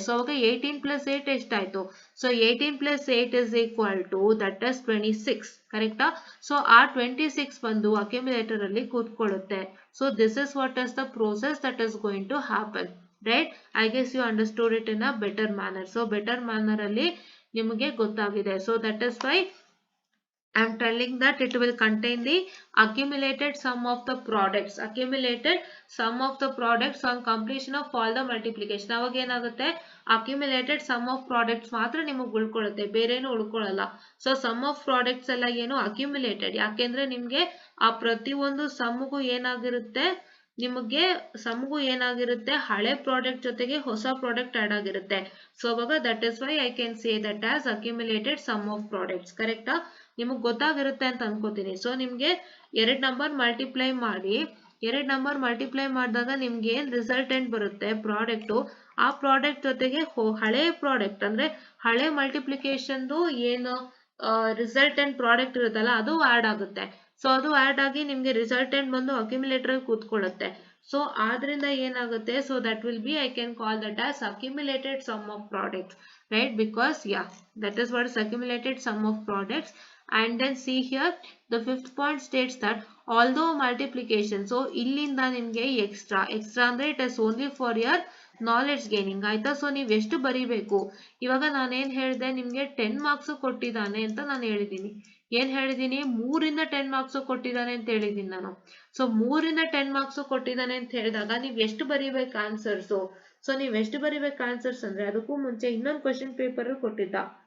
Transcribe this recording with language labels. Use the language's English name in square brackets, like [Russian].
[English] so ಅವಾಗ 18 plus 8 [Kannada] ಎಷ್ಟಾಯ್ತು, [English] so 18 plus 8 is equal to that is 26, [Kannada] ಕರೆಕ್ಟಾ? ಸೊ ಆ 26 ಬಂದು ಅಕ್ಯುಮುಲೇಟರ್ ಅಲ್ಲಿ ಕೂತ್ಕೊಳ್ಳುತ್ತೆ. [English] So this is what is the process that is going to happen, right? I guess you understood it in a better manner. So better manner [Kannada] ಅಲ್ಲಿ ನಿಮಗೆ ಗೊತ್ತಾಗಿದೆ. [English] So that is why I am telling that it will contain the accumulated sum of the products, accumulated sum of the products on completion of all the multiplication. [Kannada] ಅವಾಗ ಏನಾಗುತ್ತೆ, [English] accumulated sum of products [Kannada] ಮಾತ್ರ ನಿಮಗೆ ಉಳ್ಕೊಳ್ಳುತ್ತೆ, ಬೇರೇನು ಉಳ್ಕೊಳ್ಳಲ್ಲ. So [English] sum of products [Kannada] ಎಲ್ಲ ಏನು accumulated, ಯಾಕೆಂದ್ರೆ ನಿಮ್ಗೆ ಆ ಪ್ರತಿಯೊಂದು ಸಮ್ಗೂ ಏನಾಗಿರುತ್ತೆ, ನಿಮಗೆ ಸಮ್ಗೂ ಏನಾಗಿರುತ್ತೆ, ಹಳೆ ಪ್ರಾಡಕ್ಟ್ ಜೊತೆಗೆ ಹೊಸ ಪ್ರಾಡಕ್ಟ್ ಆಡ್ ಆಗಿರುತ್ತೆ. [English] So ಅವಾಗ that is why I can say that as accumulated sum of products. [Kannada] ಕರೆಕ್ಟಾ? ನಿಮಗೆ ಗೊತ್ತಾಗಿರುತ್ತೆ ಅಂತ ಅನ್ಕೋತೀನಿ. ಸೊ ನಿಮ್ಗೆ 2 ನಂಬರ್ ಮಲ್ಟಿಪ್ಲೈ ಮಾಡಿ, 2 ನಂಬರ್ ಮಲ್ಟಿಪ್ಲೈ ಮಾಡಿದಾಗ ನಿಮ್ಗೆ ಏನ್ ರಿಸಲ್ಟೆಂಟ್ ಬರುತ್ತೆ ಪ್ರಾಡಕ್ಟ್, ಆ ಪ್ರಾಡಕ್ಟ್ ಜೊತೆಗೆ ಹಳೆ ಪ್ರಾಡಕ್ಟ್ ಅಂದ್ರೆ ಹಳೆ ಮಲ್ಟಿಪ್ಲಿಕೇಶನ್ದು ಏನು ರಿಸಲ್ಟೆಂಟ್ ಪ್ರಾಡಕ್ಟ್ ಇರುತ್ತಲ್ಲ ಅದು ಆಡ್ ಆಗುತ್ತೆ. ಸೊ ಅದು ಆಡ್ ಆಗಿ ನಿಮ್ಗೆ ರಿಸಲ್ಟೆಂಟ್ ಬಂದು ಅಕ್ಯುಮುಲೇಟರ್ ಕೂತ್ಕೊಳ್ಳುತ್ತೆ. ಸೊ ಆದ್ರಿಂದ ಏನಾಗುತ್ತೆ, [English] So that will be I can call that as accumulated sum of products, right? Because yeah, that is what is accumulated sum of products. And then see here, the fifth point states that although multiplication, so [Kannada] illinda nimge [English] extra [Kannada] ಅಂದ್ರೆ [English] it is only for your knowledge gaining [Kannada] ಆಯ್ತಾ. So ನೀವು ಎಷ್ಟು ಬರಿಬೇಕು, ಇವಾಗ ನಾನೇನ್ ಹೇಳಿದೆ ನಿಮ್ಗೆ 10 marks ಕೊಟ್ಟಿದ್ದಾನೆ ಅಂತ ನಾನು ಹೇಳಿದ್ದೀನಿ. ಏನ್ ಹೇಳಿದೀನಿ, 3ರಿಂದ 10 ಮಾರ್ಕ್ಸ್ ಕೊಟ್ಟಿದ್ದಾನೆ ಅಂತ ಹೇಳಿದೀನಿ ನಾನು. ಸೊ 3ರಿಂದ 10 ಮಾರ್ಕ್ಸ್ ಕೊಟ್ಟಿದ್ದಾನೆ ಅಂತ ಹೇಳಿದಾಗ ನೀವ್ ಎಷ್ಟು ಬರಿಬೇಕು ಆನ್ಸರ್ಸ್. ಸೊ ನೀವ್ ಎಷ್ಟು ಬರಿಬೇಕು ಆನ್ಸರ್ಸ್ ಅಂದ್ರೆ ಅದಕ್ಕೂ ಮುಂಚೆ ಇನ್ನೊಂದು ಕ್ವಶನ್ ಪೇಪರ್ ಕೊಟ್ಟಿದ್ದ.